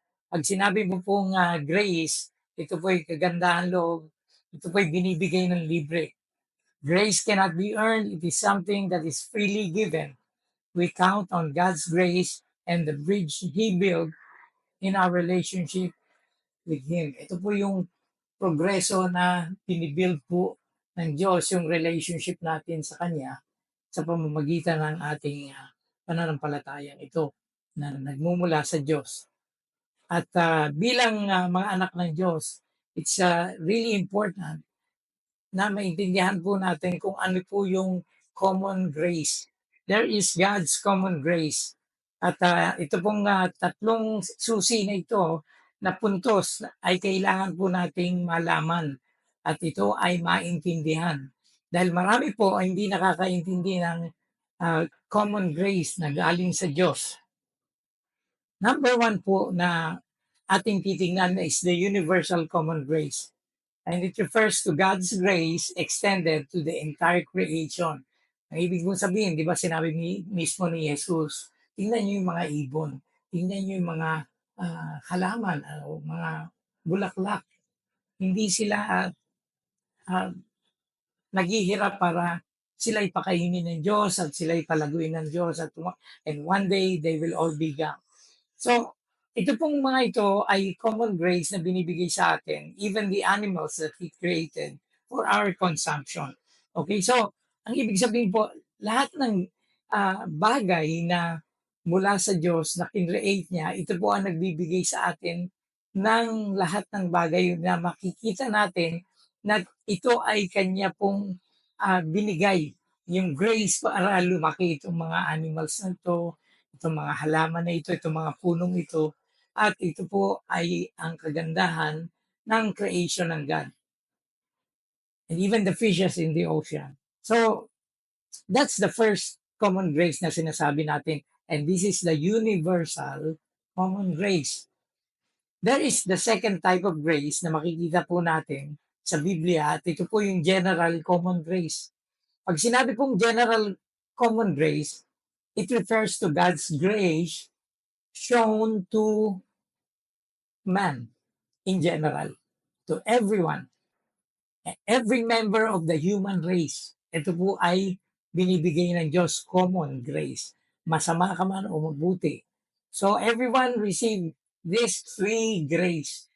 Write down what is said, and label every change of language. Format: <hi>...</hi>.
<tl>Pag sinabi mo pong grace, ito po ay kagandahan loob, ito po ay binibigay ng libre.</tl> <en>Grace cannot be earned. It is something that is freely given. We count on God's grace and the bridge He built in our relationship with Him.</en> <tl>Ito po yung progreso na binibuild po ng Diyos yung relationship natin sa Kanya sa pamamagitan ng ating pananampalatayang ito na nagmumula sa Diyos. At bilang mga anak ng Diyos,</tl> <en>it's really important</en> <tl>na maintindihan po natin kung ano po yung common grace.</tl> <en>There is God's common grace.</en> <tl>At ito pong tatlong susi na ito na puntos ay kailangan po nating malaman at ito ay maintindihan. Dahil marami po ay hindi nakakaintindi ng common grace na galing sa Diyos.</tl> <en>Number one</en> <tl>po na ating titingnan</tl> <en>is the universal common grace. And it refers to God's grace extended to the entire creation.</en> <tl>Ang ibig mong sabihin, di ba sinabi mismo ni Jesus, tingnan niyo yung mga ibon, tingnan niyo yung mga halaman, o mga bulaklak. Hindi sila uh, naghihirap para sila ipakainin ng Diyos at sila ipalaguin ng Diyos</tl> <en>and one day they will all be gone.</en> <tl>So, ito pong mga ito ay common grace na binibigay sa atin,</tl> <en>even the animals that He created for our consumption.</en> <tl>Okay, so, ang ibig sabihin po, lahat ng bagay na mula sa Diyos na kinreate niya, ito po ang nagbibigay sa atin ng lahat ng bagay na makikita natin na ito ay kanya pong binigay. Yung grace para lumaki itong mga animals na ito, itong mga halaman na ito, itong mga punong ito, at ito po ay ang kagandahan ng creation ng God.</tl> <en>And even the fishes in the ocean. So, that's the first common grace</en> <tl>na sinasabi natin.</tl> <en>And this is the universal common grace. There is the second type of grace</en> <tl>na makikita po natin sa Biblia at ito po yung</tl> <en>general common grace.</en> <tl>Pag sinabi pong</tl> <en>general common grace, it refers to God's grace shown to man in general, to everyone, every member of the human race.</en> <tl>Ito po ay binibigay ng Diyos, common grace. Masama ka man o mabuti.</tl> <en>So everyone receive this free grace.</en>